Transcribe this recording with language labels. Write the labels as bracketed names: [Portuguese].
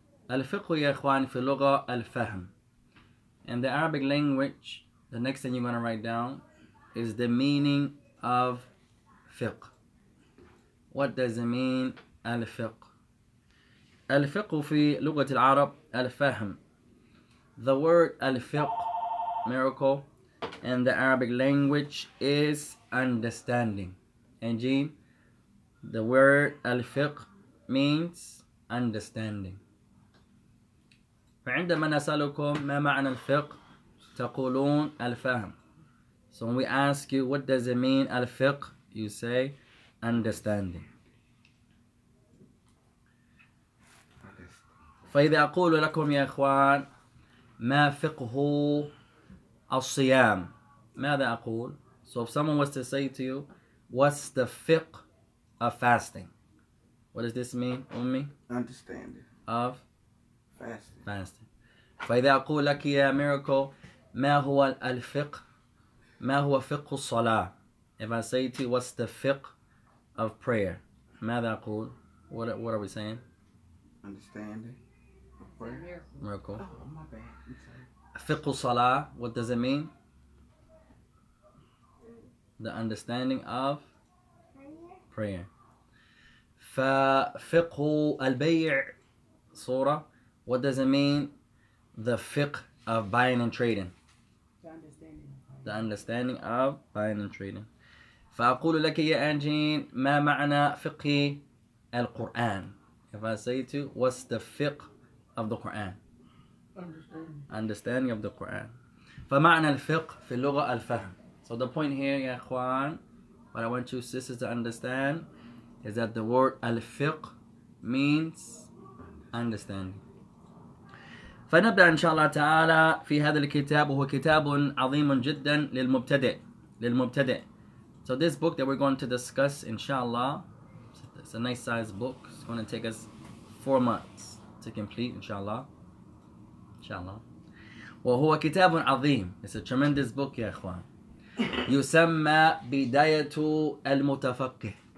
[Arabic] الفقه يا إخوان في اللغة الفهم. [English] In the Arabic language, the next thing you're going to write down is the meaning of fiqh. What does it mean, الفقه? [Arabic] الفقه في لغة العرب الفهم. [English] The word الفقه, miracle, in the Arabic language is understanding. And G, the word al-fiqh means understanding. [Arabic] فعندما نسألكم ما معنى الفقه تقولون الفهم. [English] So when we ask you what does it mean al-fiqh, you say understanding. [Arabic] فإذا أقول لكم يا إخوان ما فقه الصيام, ماذا أقول? [English] So if someone was to say to you, what's the fiqh of fasting? What does this mean, Ummi? Understanding Of fasting. [Arabic] فإذا أقول لك يا miracle ما هو الفقه? ما هو فقه الصلاة? [English] If I say to you, what's the fiqh of prayer? [Arabic] ماذا أقول? [English] What are we saying? Understanding of prayer. Miracle. Oh, my bad. [Arabic] فقه الصلاة, [English] what does it mean? The understanding of prayer. [Arabic] ففقه البيع صورة, [English] what does it mean? The fiqh of buying and trading. The understanding of buying and trading. [Arabic] فأقول لك يا أنجين ما معنى فقه القرآن? [English] If I say to you, what's the fiqh of the Quran? Understanding of the Quran. [Arabic] فمعنى الفقه في اللغة الفهم. [English] So the point here, [Arabic] يا إخوان, [English] what I want you sisters to understand is that the word al-fiqh means understanding. [Arabic] فنبدأ إن شاء الله تعالى في هذا الكتاب وهو كتاب عظيم جدا للمبتدئ. [English] So this book that we're going to discuss, inshallah, it's a nice sized book. It's going to take us 4 months to complete, inshallah. [Arabic] وهو كتاب عظيم. [English] It's a tremendous book [Arabic] يا إخوان. يسمى بداية المتفقه.